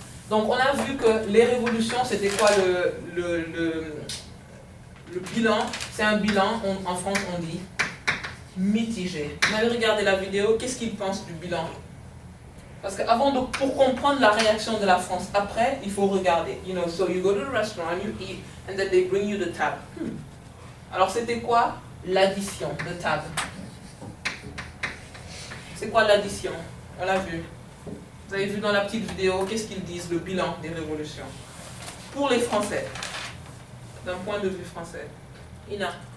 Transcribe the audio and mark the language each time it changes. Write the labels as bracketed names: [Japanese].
[French] Donc, on a vu que les révolutions, c'était quoi le bilan? C'est un bilan, en France, on dit mitigé. Vous avez regardé la vidéo, qu'est-ce qu'ils pensent du bilan? Parce qu'avant, pour comprendre la réaction de la France après, il faut regarder. [English] You know, so you go to the restaurant, you eat, and then they bring you the tab. [French] Alors c'était quoi l'addition de tab? C'est quoi l'addition? On l'a vu. Vous avez vu dans la petite vidéo, qu'est-ce qu'ils disent, le bilan des révolutions? Pour les Français, d'un point de vue français. Ina.